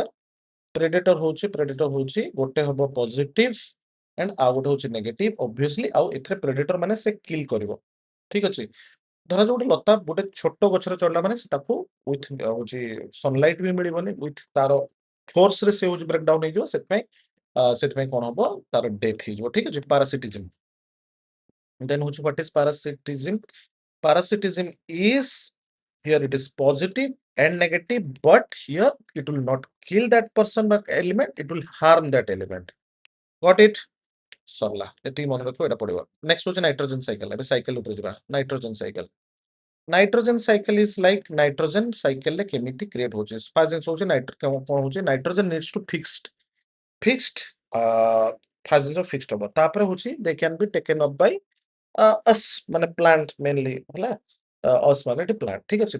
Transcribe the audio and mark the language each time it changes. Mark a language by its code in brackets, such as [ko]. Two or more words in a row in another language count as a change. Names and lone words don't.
[or] ପ୍ରେଡେଟର ହଉଛି ଗୋଟେ ହବ [en] positive and [or] ଆଉ ଗୋଟେ ହଉଛି [en] negative obviously, [or] ଆଉ ଏଥିରେ ପ୍ରେଡେଟର ମାନେ ସେ କିଲ୍ କରିବ, ଠିକ ଅଛି। ଧରାଯାଉ ଗୋଟେ ଲତା ଗୋଟେ ଛୋଟ ଗଛରେ ଚଢିଲା ମାନେ ସେ ତାକୁ ୱିଥ ହଉଛି ସନଲାଇଟ ବି ମିଳିବନି, ୱିଥ ତାର ଫୋର୍ସରେ ସେ ହଉଛି ବ୍ରେକଡାଉନ ହେଇଯିବ, ସେଥିପାଇଁ କଣ ହବ, ତାର ଡେଥ ହେଇଯିବ, ଠିକ ଅଛି। ପାରାସିଟିଜିମ, [en] then which what is parasitism? Parasitism is here it is positive and negative, but here it will not kill that person but element, it will harm that element. Got it? [or] ସରିଲା ଏତିକି ମନେ ରଖିବ, ଏଇଟା ପଡିବ। ନେକ୍ସଟ ହଉଛି [en] nitrogen cycle. [or] ଏବେ ସାଇକେଲ ଉପରେ ଯିବା। [en] nitrogen cycle, nitrogen cycle is like nitrogen cycleରେ କେମିତି କ୍ରିଏଟ ହଉଛି। [or] ଫାର୍ଷ୍ଟ ଜିନିଷ ହଉଛି କଣ ହଉଛି, [en] nitrogen needs to fixed [or] ଫାର୍ଷ୍ଟ ଜିନିଷ ଫିକ୍ସଡ ହବ, ତାପରେ ହଉଛି [en] they can be taken up by us [or] ମାନେ [en] plant mainly [or] ହେଲା, ଅସ୍ ମାନେ ଏଠି ପ୍ଲାଣ୍ଟ, ଠିକ ଅଛି।